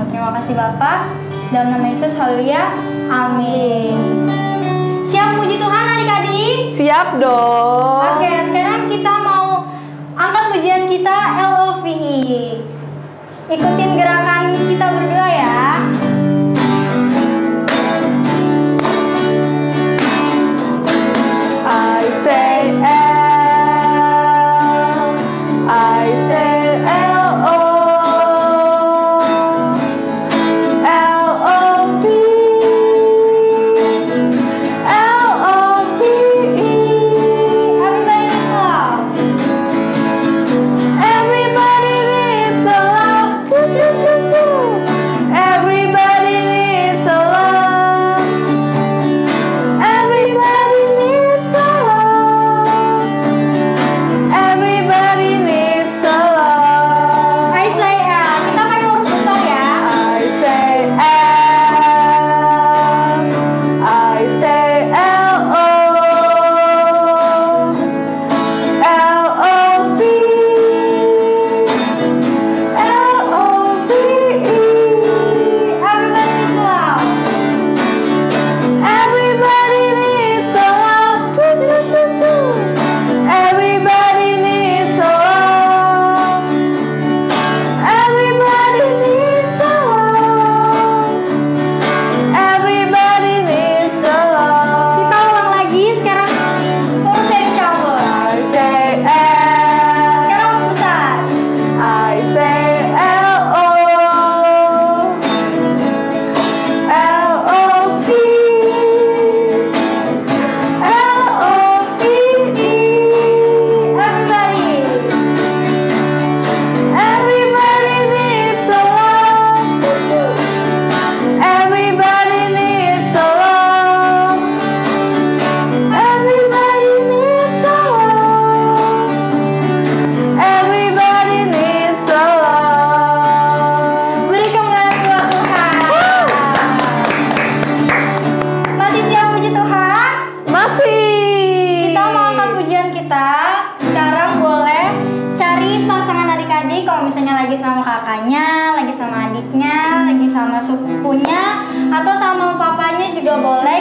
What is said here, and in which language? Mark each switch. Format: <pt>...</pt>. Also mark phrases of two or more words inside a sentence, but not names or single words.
<id>Terima kasih Bapa. Dalam nama Yesus, haleluya. Amin. Siap puji Tuhan adik-adik? Siap dong. Oke, sekarang kita mau angkat pujian kita LOVE. Ikutin gerakan kita berdua ya.</id> <en>I say L, I say L-O, L-O-V, L-O-V-E. Everybody love. Everybody needs a love. Do, do, do, do. Everybody needs a love. Everybody needs a love. Everybody needs a love. I say</en> <id>kita pakai huruf besar ya.</id> <en>I say L, I say L-O, L-O-V, L-O-V-E. Everybody is love. Everybody needs a love. Do, do, do, do. Everybody needs a love. Everybody needs a love. Everybody needs a love.</en> <id>Kita ulang lagi sekarang huruf dari campur.</id> <en>I say L,</en> <id>Sekarang huruf besar.</id> <en>I say L-O, L-O-V, L-O-V-E. Everybody. Everybody needs a love. Everybody needs a love. Everybody needs a love. Everybody needs a love.</en> <id>Beri kemuliaan buat Tuhan. Masih siap puji Tuhan? Masih. Kita mau angkat pujian kita. Sekarang boleh cari pasangan adik-adik. Kalau misalnya lagi sama kakaknya, lagi sama adiknya, lagi sama sepupunya, atau sama papanya juga boleh.</id>